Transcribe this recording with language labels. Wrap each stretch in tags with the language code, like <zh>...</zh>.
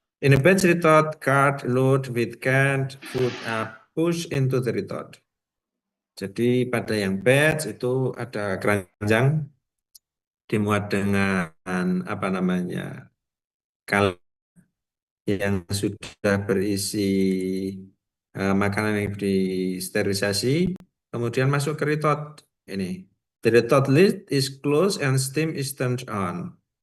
<en>In a batch retort, cart load with canned food are pushed into the retort.</en> <id>Jadi pada yang batch itu ada keranjang dimuat dengan apa namanya kal yang sudah berisi makanan yang disterilisasi, kemudian masuk ke retort ini.</id> <en>The retort lid is closed and steam is turned on.</en>